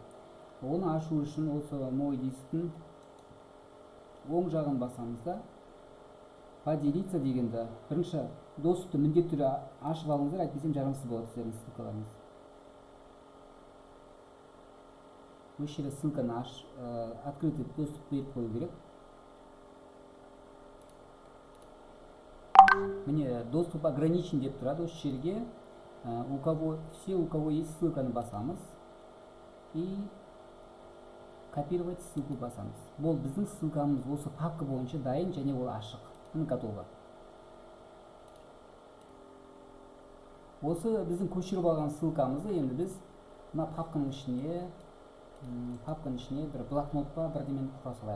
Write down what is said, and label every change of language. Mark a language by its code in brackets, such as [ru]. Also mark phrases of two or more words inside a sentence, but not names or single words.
[kk] Оны ашу үшін осы мой дисктің оң жағын басамыз да поделиться дегенді бірінші доступты міндетті түрде ашып алыңыздар, әйтпесем жарамсыз болады сіздердің ссылкаларыңыз. Осы жерде ссылканы [ru] открытый доступ [kk] беріп қою керек. Міне [ru] доступ ограничен [kk] деп тұрады. Осы жерге [ru] у кого есть [kk] ссылканы басамыз [ru] и копировать ссылку [kk] басамыз. Бұл біздің ссылкамыз осы папка бойынша дайын және ол ашық. Міне готово. Осы біздің көшіріп алған ссылкамызды енді біз мына папканың ішіне бір блокнот па бірдемені құра салайық.